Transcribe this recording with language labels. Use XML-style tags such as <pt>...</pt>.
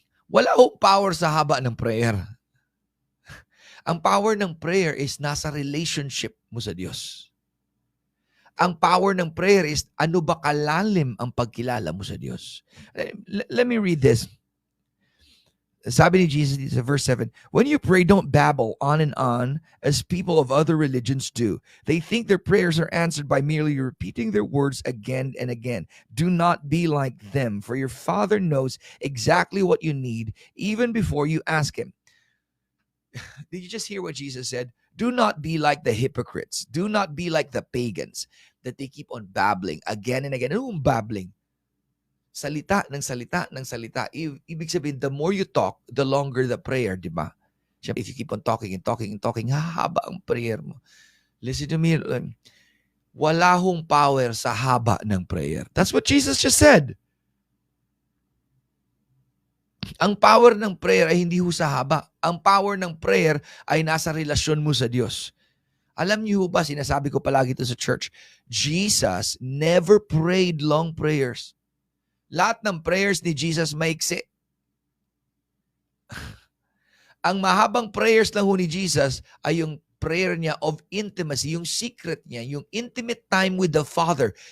<tl>Wala ho power sa haba ng prayer. Ang power ng prayer is nasa relationship mo sa Diyos. Ang power ng prayer is ano ba kalalim ang pagkilala mo sa Diyos.</tl> <en>Let me read this.</en> <tl>Sabi ni Jesus</tl> <en>in verse 7, when you pray, don't babble on and on as people of other religions do. They think their prayers are answered by merely repeating their words again and again. Do not be like them, for your Father knows exactly what you need even before you ask Him. Did you just hear what Jesus said? Do not be like the hypocrites. Do not be like the pagans that they keep on babbling again and again.</en> <tl>Ano yung babbling? Salita ng salita ng salita. Ibig sabihin,</tl> <en>the more you talk, the longer the prayer,</en> <tl>di ba?</tl> <en>If you keep on talking and talking and talking,</en> <tl>hahaba ang prayer mo.</tl> <en>Listen to me.</en> <tl>Wala hong power sa haba ng prayer.</tl> <en>That's what Jesus just said.</en> <tl>Ang power ng prayer ay hindi ho sa haba. Ang power ng prayer ay nasa relasyon mo sa Diyos. Alam niyo ba, sinasabi ko palagi ito sa church,</tl> <en>Jesus never prayed long prayers.</en> <tl>Lahat ng prayers ni Jesus maiksi. Ang mahabang prayers lang ho ni Jesus ay yung</tl> <en>prayer niya of intimacy, yung secret niya, yung intimate time with the Father.</en>